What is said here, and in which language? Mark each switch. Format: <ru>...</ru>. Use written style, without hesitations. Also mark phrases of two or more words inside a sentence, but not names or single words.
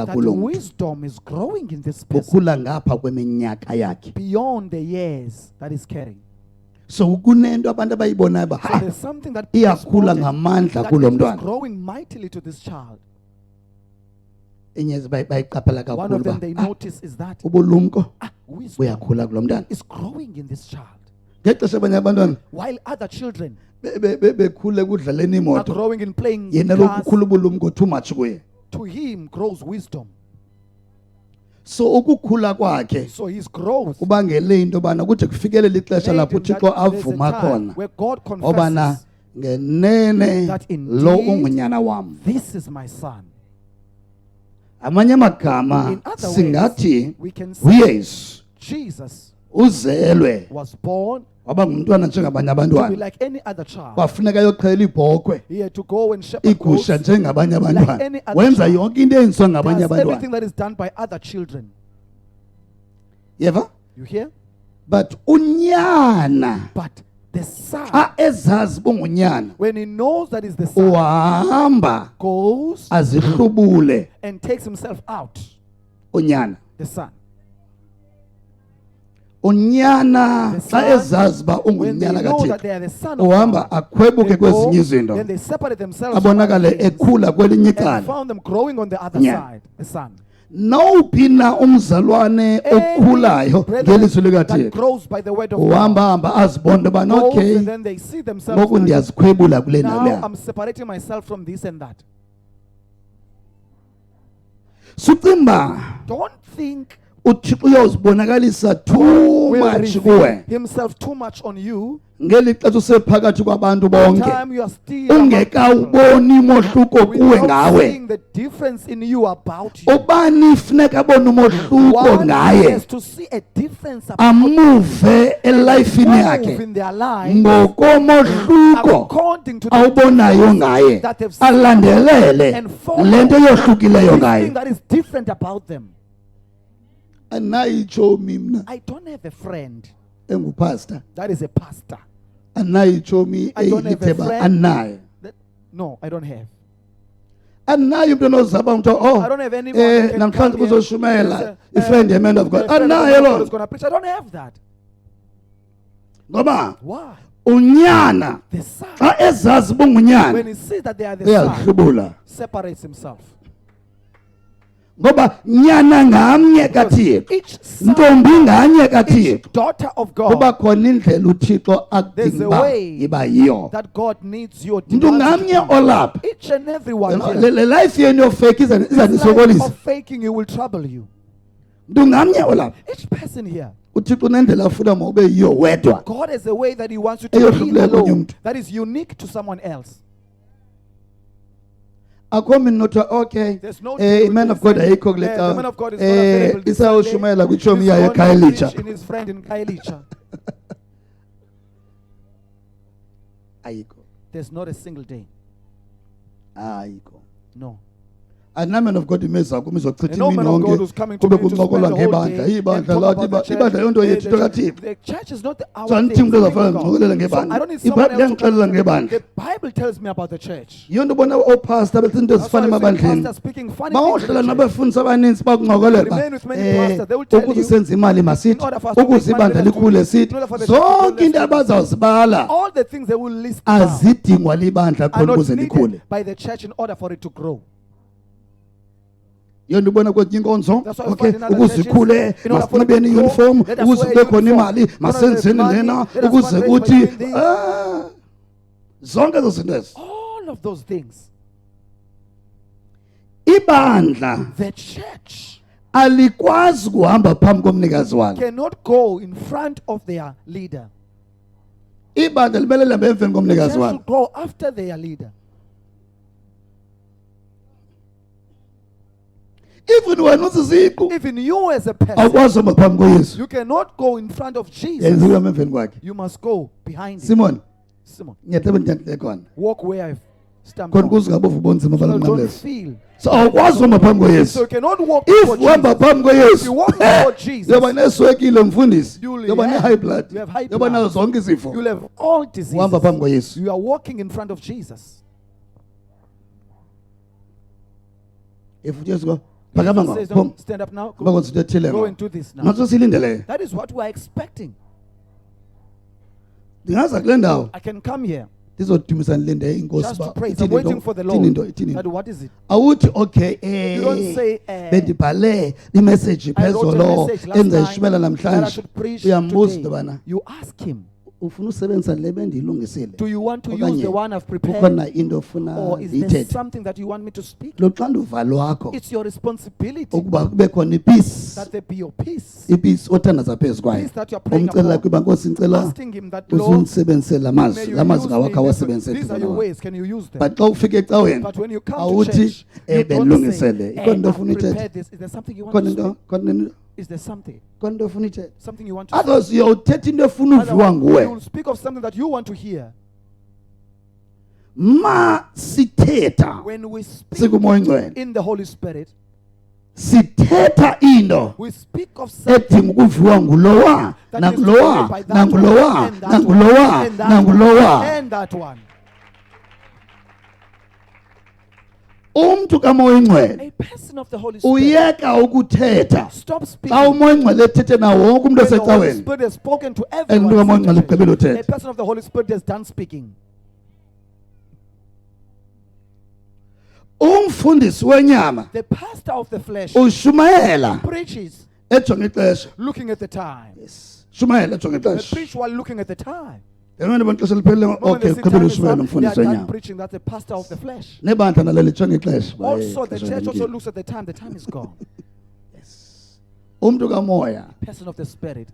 <en>that</en> <xh>kulo mntu.</xh> <en>wisdom is growing in this person</en> <xh>Bukhula ngapha kweminyaka yakhe.</xh> <en>beyond the years that is carrying.</en> <xh>So kunento abantu abayibonayo ba So hayi</xh> <en>there's something that is</en> <xh>iyakhula</xh> <en>spotted,</en> <xh>ngamandla</xh> <en>that</en> <xh>kulo</xh> <en>it is</en> <xh>mntwana.</xh> <en>growing mightily to this child.</en> <xh>Inyezi bayiqaphela</xh> <en>One</en> <xh>kakhulu</xh> <en>of them</en> <xh>ba</xh> <en>they ah, notice is that</en> <xh>ubulumko</xh> <en>wisdom</en> <xh>buyakhula kulo mntwana.</xh> <en>is growing in this child.</en> <xh>Ngexesha abanye abantwana</xh> <en>While other children</en> <xh>bekhule kudlaleni</xh> <en>are</en> <xh>imoto,</xh> <en>growing in playing</en> <xh>yena</xh> <en>with cars,</en> <xh>lokukhula ubulumko</xh> <en>too much</en> <xh>kuye.</xh> <en>to him grows wisdom.</en> <xh>So ukukhula kwakhe</xh> <en>So his growth</en> <xh>kubangele into bana kude kufikelele ixesha</xh> <en>made</en> <xh>lapho</xh> <en>him that</en> <xh>uThixo</xh> <en>there's a</en> <xh>avuma</xh> <en>time</en> <xh>khona</xh> <en>where God</en> <xh>obana</xh> <en>confesses,</en> <xh>ngenene</xh> <en>that</en> <xh>lo</xh> <en>indeed</en> <xh>ungunyana wami.</xh> <en>"This is my son."</en> <xh>Amanye amagama</xh> <en>In other</en> <xh>singathi</xh> <en>ways, we can say</en> <xh>uYesu</xh> <en>Jesus</en> <xh>uzelwe</xh> <en>was born</en> <xh>waba ngumntwana njengabanye</xh> <en>to be</en> <xh>abantwana.</xh> <en>like any other child.</en> <xh>Kwafuneka yoxhela ibhokhwe</xh> <en>He had to go and shepherd</en> <xh>igusha</xh> <en>goats,</en> <xh>njengabanye</xh> <en>any</en> <xh>abantwana.</xh> <en>other</en> <xh>Wenza</xh> <en>child.</en> <xh>yonke into eyenziwa ngabanye</xh> <en>does everything</en> <xh>abantwana.</xh> <en>that is done by other children.</en> <xh>Yeva?</xh> <en>You hear?</en> <xh>But unyana</xh> <en>But the son,</en> <xh>xa ezazi bungunyana</xh> <en>when he knows that is the son,</en> <xh>uhamba</xh> <en>goes</en> <xh>azihlubule</xh> <en>and takes himself out.</en> <xh>unyana.</xh> <en>The son.</en> <xh>Unyana</xh> <en>The</en> <xh>xa</xh> <en>son,</en> <xh>ezazi uba</xh> <en>when they</en> <xh>ungunyana</xh> <en>know that</en> <xh>kaThixo</xh> <en>they are the son of</en> <xh>uhamba</xh> <en>God,</en> <xh>akhwebuke</xh> <en>they go,</en> <xh>kwezinye izinto</xh> <en>then they separate themselves from</en> <xh>abonakale</xh> <en>other things</en> <xh>ekhula kwelinye</xh> <en>and</en> <xh>icala.</xh> <en>found them growing on the other Yeah. side. The son.</en> <xh>Nawuphi na umzalwane okhulayo</xh> <en>Any</en> <xh>ngelizwi</xh> <en>brethren that</en> <xh>likaThixo</xh> <en>grows by the word of</en> <xh>uhamba</xh> <en>God</en> <xh>hamba azibonde ubana</xh> <en>goes okay and then they see themselves</en> <xh>ngoku</xh> <en>that</en> <xh>ndiyazikhwebula kule</xh> <en>now</en> <xh>naleya.</xh> <en>I'm separating myself from this and that.</en> <xh>Sucimba</xh> <en>Don't think</en> <xh>uThixo uyozibonakalisa too</xh> <en>will much reveal</en> <xh>kuwe</xh> <en>himself too much on you.</en> <xh>ngeli xesha usephakathi kwabantu bonke</xh> <en>Time you are still among people</en> <xh>ungekawuboni mohluko kuwe</xh> <en>without</en> <xh>ngawe.</xh> <en>seeing the difference in you about you.</en> <xh>Ubani funeka abone umohluko</xh> <en>One</en> <xh>ngaye</xh> <en>has to see a difference about</en> <xh>amuve elifini</xh> <en>move</en> <xh>yakhe</xh> <en>in their life</en> <xh>ngokomohluko</xh> <en>according to the</en> <xh>awubonayo ngaye</xh> <en>that they've seen</en> <xh>alandelele</xh> <en>and follow</en> <xh>lento yohlukileyo</xh> <en>this</en> <xh>ngaye.</xh> <en>thing that is different about them.</en> <xh>Anayitshomi mna</xh> <en>I don't have a friend</en> <xh>engupastor,</xh> <en>that is a pastor.</en> <xh>anayitshomi</xh> <en>I don't have a</en> <xh>eyilitheba</xh> <en>friend.</en> <xh>anayo.</xh> <en>No, I don't have.</en> <xh>Anayo umntu onozaba umntu</xh> <en>I don't have anyone that can</en> <xh>namhlanje</xh> <en>come here.</en> <xh>kuzoshumela</xh> <en>There's</en> <xh>ifriend yeman of</xh> <en>a God. friend of</en> <xh>Anayo</xh> <en>God who's</en> <xh>lo.</xh> <en>gonna preach. I don't have that.</en> <xh>Ngoba</xh> <en>Why?</en> <xh>unyana</xh> <en>The son,</en> <xh>xa ezazi</xh> <en>when</en> <xh>bungunyana</xh> <en>he sees that they are the son,</en> <xh>uyahlubula.</xh> <en>separates himself.</en> <xh>ngoba nyana ngamnye kaThixo</xh> <en>Each son,</en> <xh>ntombi nganye</xh> <en>each</en> <xh>kaThixo</xh> <en>daughter of</en> <xh>kuba</xh> <en>God,</en> <xh>khona indlela uThixo</xh> <en>there's a</en> <xh>akudinga</xh> <en>way</en> <xh>iba yiyo</xh> <en>that God needs your</en> <xh>mntu</xh> <en>demands you to</en> <xh>ngamnye</xh> <en>be.</en> <xh>olapha</xh> <en>Each and every one here.</en> <xh>le life yenu yofake</xh> <en>This life</en> <xh>izanisokolisa</xh> <en>of faking you will trouble you.</en> <xh>mntu ngamnye olapha</xh> <en>Each person here,</en> <xh>uThixo unendlela afuna mawube yiyo wedwa</xh> <en>God has a way that He wants you to be</en> <xh>Eyohlukileyo kwenye</xh> <en>alone,</en> <xh>mntu.</xh> <en>that is unique to someone else.</en> <xh>akho mina nothiwa okay</xh> <en>There's no deal with man this of God saying,</en> <xh>ayikho kule</xh> <en>the man of God is not available this</en> <xh>isawushumayela kwiitshomi</xh> <en>He's</en> <xh>yayo</xh> <en>gone to</en> <xh>ekhayelitsha</xh> <en>preach in his friend in Kailicha.</en> <xh>ayikho</xh> <en>There's not a single day.</en> <xh>ayikho</xh> <en>No.</en> <xh>andinaman</xh> <en>of God</en> <xh>imeza kum izochitha</xh> <en>And no</en> <xh>imini</xh> <en>man of God</en> <xh>yonke</xh> <en>who's coming to</en> <xh>kube</xh> <en>me to spend</en> <xh>kuncokolwa</xh> <en>the whole</en> <xh>ngebandla</xh> <en>day and</en> <xh>ibandla</xh> <en>talk</en> <xh>lathi</xh> <en>about the</en> <xh>ibandla yonto</xh> <en>church.</en> <xh>yethu kaThixo</xh> <en>The church is not our so thing.</en> <xh>andithi umntu</xh> <en>it's the</en> <xh>ozafana</xh> <en>thing of</en> <xh>ndicokolele</xh> <en>God. So I don't</en> <xh>ngebandla</xh> <en>need someone</en> <xh>ibhayibhile</xh> <en>else to come</en> <xh>iyandixelela</xh> <en>to me.</en> <xh>ngebandla</xh> <en>The Bible tells me about the church.</en> <xh>yiyo nto ubona oopasta bethi into</xh> <en>That's why</en> <xh>ezifana</xh> <en>I say</en> <xh>emabandleni</xh> <en>pastors speaking funny things in</en> <xh>bawohlala</xh> <en>the church.</en> <xh>nabafundisi abaninzi bakuncokolela</xh> <en>Remain with many pastors. They will tell</en> <xh>ukuze</xh> <en>you,</en> <xh>senze imali</xh> <en>in</en> <xh>masithi</xh> <en>order for us to make</en> <xh>ukuze</xh> <en>money,</en> <xh>ibandla</xh> <en>let us do</en> <xh>likhule</xh> <en>this.</en> <xh>sithi</xh> <en>In order for the church to grow,</en> <xh>zonke</xh> <en>let's</en> <xh>into</xh> <en>do this.</en> <xh>abazawuzibala</xh> <en>All the things they will list down</en> <xh>azidingwa libandla</xh> <en>are</en> <xh>khona</xh> <en>not</en> <xh>ukuze likhule</xh> <en>needed by the church in order for it to grow.</en> <xh>yiyo nto ubona kwenye inkonzo</xh> <en>That's why we okay find in other</en> <xh>ukuze</xh> <en>churches,</en> <xh>ikhule</xh> <en>in order for it to</en> <xh>masinxibeni</xh> <en>grow,</en> <xh>iuniform</xh> <en>let us</en> <xh>ukuze</xh> <en>wear</en> <xh>kube khona</xh> <en>uniform.</en> <xh>imali</xh> <en>In order</en> <xh>masenzeni</xh> <en>to make</en> <xh>lena</xh> <en>money, let us</en> <xh>ukuze</xh> <en>fundraise by</en> <xh>kuthi</xh> <en>doing this.</en> <xh>zonke ezo zinto ezo</xh> <en>All of those things.</en> <xh>ibandla</xh> <en>The church</en> <xh>alikwazi kuhamba phambi komnikazi walo</xh> <en>cannot go in front of their leader.</en> <xh>ibandla libele lihambe emveni</xh> <en>The</en> <xh>komnikazi</xh> <en>church</en> <xh>walo</xh> <en>should go after their leader.</en> <xh>even wena usisiqu</xh> <en>Even you as a person,</en> <xh>awukwazi uhamba phambi koyesu</xh> <en>you cannot go in front of Jesus.</en> <xh>yenza ukuhamba emveni kwakhe</xh> <en>You must go behind him. simon Simon,</en> <xh>ngiyathemba ndiyantle khona</xh> <en>walk where I've stamped</en> <xh>khona</xh> <en>on.</en> <xh>ukuze ungabovu ubunzima</xh> <en>So</en> <xh>bala</xh> <en>that don't</en> <xh>nqamlezo</xh> <en>feel.</en> <xh>so awukwazi uhamba phambi</xh> <en>So</en> <xh>koyesu</xh> <en>you cannot walk if before</en> <xh>uhamba</xh> <en>Jesus.</en> <xh>phambi</xh> <en>If</en> <xh>koyesu</xh> <en>you walk before Jesus,</en> <xh>yoba neswekile mfundisi</xh> <en>You'll</en> <xh>yoba</xh> <en>have- ne-high blood you have high</en> <xh>yoba</xh> <en>blood.</en> <xh>nazo zonke izifo</xh> <en>you'll have all diseases.</en> <xh>uhamba phambi koyesu</xh> <en>You are walking in front of Jesus.</en> <xh>if ujesu ko phakama</xh> <en>Jesus says,</en> <xh>ngapho</xh> <en>"No, stand up now.</en> <xh>uba kwenza into ethile</xh> <en>Go</en> <xh>ngo</xh> <en>and do this now."</en> <xh>naso silindeleyo</xh> <en>That is what we are expecting.</en> <xh>ndingaza kule ndawo</xh> <en>I can come here</en> <xh>ndizodumisa ndilinde inkosi</xh> <en>just to</en> <xh>uba</xh> <en>praise.</en> <xh>ithini</xh> <en>I'm waiting</en> <xh>into</xh> <en>for the</en> <xh>ithini into</xh> <en>Lord.</en> <xh>ithini</xh> <en>But</en> <xh>into</xh> <en>what is it?</en> <xh>awuthi okay</xh> <en>You don't say,</en> <xh>bendibhale imessage</xh> <en>I wrote a</en> <xh>phezolo</xh> <en>message last</en> <xh>endizayishumela</xh> <en>night that I</en> <xh>namhlanje</xh> <en>should preach</en> <xh>uyambuza into</xh> <en>today.</en> <xh>yobana</xh> <en>You ask him,</en> <xh>ufuna usebenzisa le bendiyilungisile</xh> <en>do you want to use</en> <xh>Okanye</xh> <en>the one I've prepared?</en> <xh>kukhona into ofuna</xh> <en>Or is there</en> <xh>ndiyithethe</xh> <en>something that you want me to speak?</en> <xh>lo xanduva lwakho</xh> <en>It's your responsibility</en> <xh>ukuba kube khona ipeace</xh> <en>that there be your peace.</en> <xh>ipeace othandaza phezu kwayo</xh> <en>Peace that you're praying</en> <xh>umcelela</xh> <en>upon.</en> <xh>kuba nkosi ndicela</xh> <en>Asking him that, Lord,</en> <xh>uzundisebenzise la</xh> <en>may</en> <xh>mazwi</xh> <en>you</en> <xh>la mazwi</xh> <en>use me</en> <xh>ngawakho</xh> <en>in this way.</en> <xh>awasebenzise</xh> <en>These are your ways. Can you use them? but</en> <xh>xa ufika ecaweni</xh> <en>But when you come to</en> <xh>awuthi</xh> <en>church, you don't</en> <xh>bendilungisele</xh> <en>say,</en> <xh>ikhona into</xh> <en>I've</en> <xh>ofuna ithethe</xh> <en>prepared this. Is there something you want</en> <xh>khona</xh> <en>to</en> <xh>into</xh> <en>speak?</en> <xh>khona</xh> <en>Is there something?</en> <xh>into ofuna ithethe</xh> <en>Something you want to speak?</en> <xh>otherwise uyawuthetha into efuna uviwa</xh> <en>Otherwise, you will</en> <xh>nguwe</xh> <en>speak of something that you want to hear.</en> <xh>ma sithetha</xh> <en>When we speak</en> <xh>sikumoya ingcwele</xh> <en>in the Holy Spirit,</en> <xh>sithetha into</xh> <en>we speak of something</en> <xh>edinga ukuviwa ngulowa</xh> <en>that needs to be</en> <xh>nangulowa</xh> <en>heard by that</en> <xh>nangulowa</xh> <en>one, and that</en> <xh>nangulowa</xh> <en>one, and that</en> <xh>nangulowa</xh> <en>one, and that one.</en> <xh>umntu kamoya ingcwele</xh> <en>A person of the Holy Spirit.</en> <xh>uyeka ukuthetha</xh> <en>Stop</en> <xh>xa</xh> <en>speaking.</en> <xh>umoya ingcwele ethethe nawo wonke umntu</xh> <en>When the Holy</en> <xh>osecaweni</xh> <en>Spirit has spoken to</en> <xh>and umntu</xh> <en>everyone.</en> <xh>kamoya ingcwele ugqibile</xh> <en>A</en> <xh>uthetha</xh> <en>person of the Holy Spirit has done speaking.</en> <xh>umfundisi wenyama</xh> <en>The pastor of the flesh</en> <xh>ushumayela</xh> <en>preaches</en> <xh>ejonga ixesha</xh> <en>looking at the time.</en> <xh>shumayela ejonga</xh> <en>They</en> <xh>ixesha</xh> <en>preach while looking at the time.</en> <xh>yena bona ixesha liphelile</xh> <en>Moment okay they see</en> <xh>ugqibile</xh> <en>time is</en> <xh>ushumayela</xh> <en>up, they are</en> <xh>umfundisi</xh> <en>done</en> <xh>wenyama</xh> <en>preaching. That's the pastor of the flesh.</en> <xh>nebandla nalo lijonga ixesha</xh> <en>Also, the church also looks at the time. The time is gone.</en> <xh>umntu kamoya</xh> <en>Person of the Spirit</en>